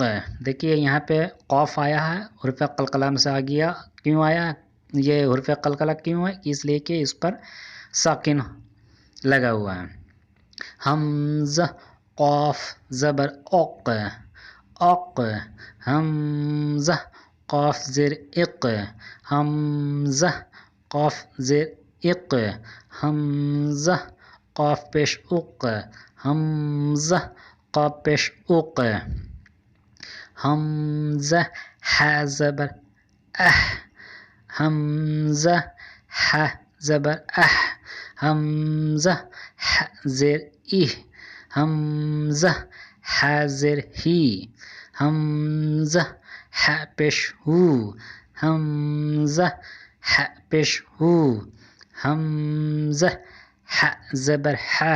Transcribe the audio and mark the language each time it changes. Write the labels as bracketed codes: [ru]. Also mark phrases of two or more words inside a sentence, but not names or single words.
[ur] دیکھیے یہاں پہ قاف آیا ہے، حرف قلقلہ میں سے آ گیا، کیوں آیا یہ حرف قلقلہ کیوں ہے؟ اس لیے کہ اس پر ساکن لگا ہوا ہے۔ حمزہ قاف زبر اق، اق، حمزہ قاف زیر اق، حمزہ قاف زیر اق، حمزہ قاف پیش اق، حمزہ قاف پیش اق، حمزہ ح زبر اح، حمزہ ح زبر اح، حمزہ ح زیر ای، حمزہ ح زیر ہی، حمزہ ح پیش ہو حمزہ ح پیش ہو حمزہ ح زبر ح